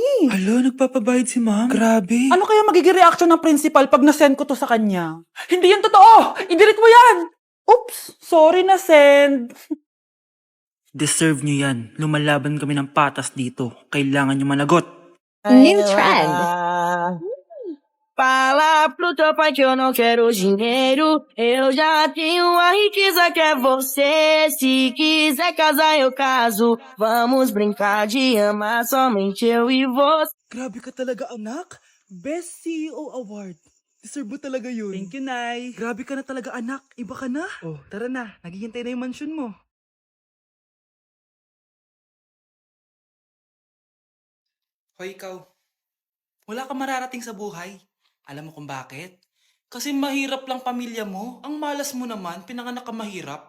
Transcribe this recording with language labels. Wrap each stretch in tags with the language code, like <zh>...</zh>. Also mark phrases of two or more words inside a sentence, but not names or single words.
<tl>Alo, nagpapabayad si ma'am? Grabe. Ano kaya magiging reaction ng principal pag nasend ko to sa kanya? Hindi yan totoo! I-delete mo yan! Oops! Sorry na send. Deserve nyo yan. Lumalaban kami ng patas dito. Kailangan nyo managot.</tl> <en>New trend.</en> <pt>Fala pro teu pai que eu não quero dinheiro. Eu já tenho a riqueza que é você. Se quiser casar, eu caso. Vamos brincar de amar somente eu e você.</pt> <tl>Grabe ka talaga, anak.</tl> <en>Best CEO Award.</en> <tl>Deserve mo talaga yun.</tl> <en>Thank you,</en> <tl>Nay. Grabe ka na talaga, anak. Iba ka na. Oh, tara na. Naghihintay na yung mansion mo. Hoy, ikaw. Wala ka mararating sa buhay. Alam mo kung bakit? Kasi mahirap lang pamilya mo. Ang malas mo naman, pinanganak ka mahirap.</tl>